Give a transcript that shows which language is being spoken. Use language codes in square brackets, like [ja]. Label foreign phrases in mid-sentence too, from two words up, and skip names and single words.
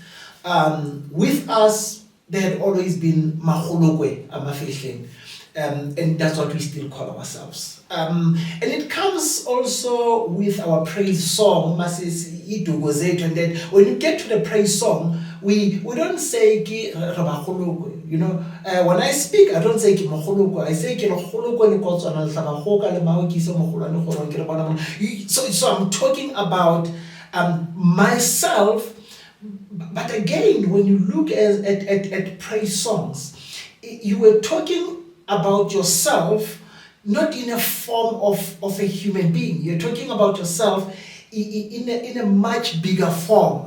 [en] With us, there had always been Makgolokwe-a-Mafehleng, and that's what we still call ourselves. And it comes also with our praise song, and then when you get to the praise song, we don't say [st] Ki Rabagolokwe. [en] When I speak, I don't say [st] Ki Mogolokwe. I say Ki Mogolokwe le kotswana le hlabagoka le maokise mogolwane gore ke le bona. [en] So I'm talking about myself, But again, when you look at praise songs, you were talking about yourself not in a form of a human being. You're talking about yourself in a much bigger form.